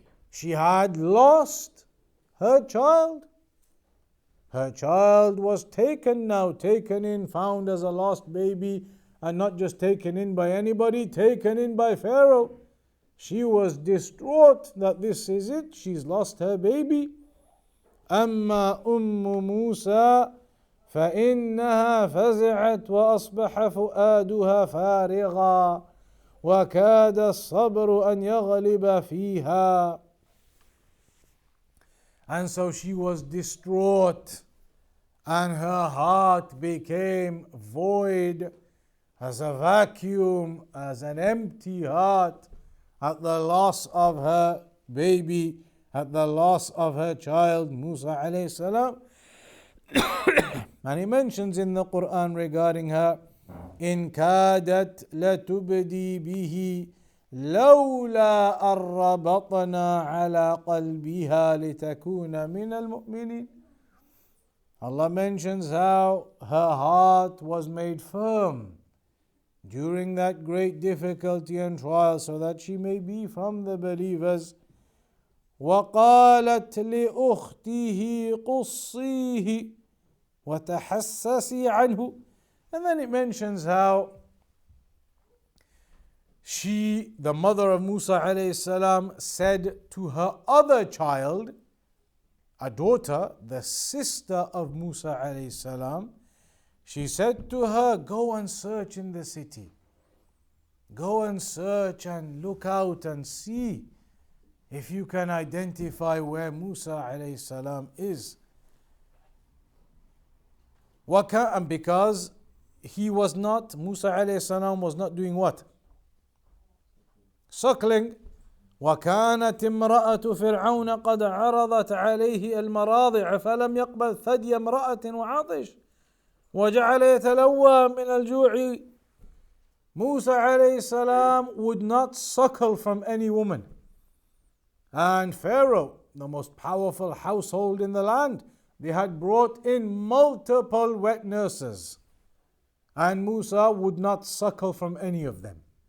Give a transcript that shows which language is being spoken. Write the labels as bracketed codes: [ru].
[en] She had lost her child. Her child was taken in, found as a lost baby, and not just taken in by anybody, taken in by Pharaoh. She was distraught that this is it, she's lost her baby. [ar] أما موسى فإنها فزعت وأصبح فؤادها فارغا وكاد الصبر أن يغلب فيها. [en] And so she was distraught, and her heart became void, as a vacuum, as an empty heart, at the loss of her baby, at the loss of her child, Musa alayhi salam. And he mentions in the Quran regarding her, [ar] إن كادت لتبدي به لولا أن ربطنا على قلبها لتكون من المؤمنين. [en] Allah mentions how her heart was made firm during that great difficulty and trial so that she may be from the believers. [ar] وقالت لأخته قصيه وتحسسي عنه. [en] And then it mentions how she, the mother of Musa alayhi salam, said to her other child, a daughter, the sister of Musa alayhi salam, she said to her, go and search in the city. Go and search and look out and see if you can identify where Musa alayhi salam is. And because he was not, Musa alayhi salam was not doing what? Suckling. [ar] وكانت امرأة فرعون قد عرضت عليه المراضع فلم يقبل ثدي امرأة وعطش وجعل يتلوى من الجوع. [en] Musa alayhi salam would not suckle from any woman. And Pharaoh, the most powerful household in the land, they had brought in multiple wet nurses, and Musa would not suckle from any of them.